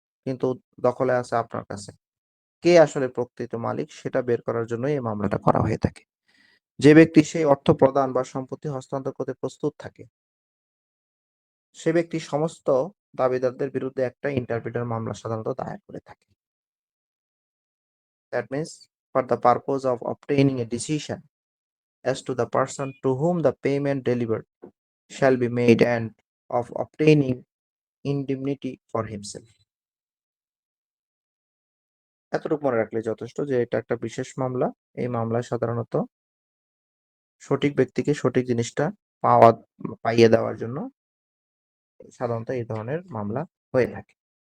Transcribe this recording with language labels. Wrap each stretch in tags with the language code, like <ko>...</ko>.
<bn>কিন্তু দখলে আছে আপনার কাছে। কে আসলে প্রকৃত মালিক সেটা বের করার জন্যই এই মামলাটা করা হয়ে থাকে। যে ব্যক্তি সেই অর্থ প্রদান বা সম্পত্তি হস্তান্তর করতে প্রস্তুত থাকে, সে ব্যক্তি সমস্ত দাবিদারদের বিরুদ্ধে একটা ইন্টারপ্রিটার মামলা সাধারণত দায়ের করে থাকে।</bn> <en>That means for the purpose of obtaining a decision as to the person to whom the payment delivered shall be made and of obtaining indemnity for himself.</en> <bn>এতটুকু মনে রাখলে যথেষ্ট যে এটা একটা বিশেষ মামলা। এই মামলায় সাধারণত সঠিক ব্যক্তিকে সঠিক জিনিসটা পাওয়া পাইয়ে দেওয়ার জন্য সাধারণত এই ধরনের মামলা হয়ে থাকে।</bn>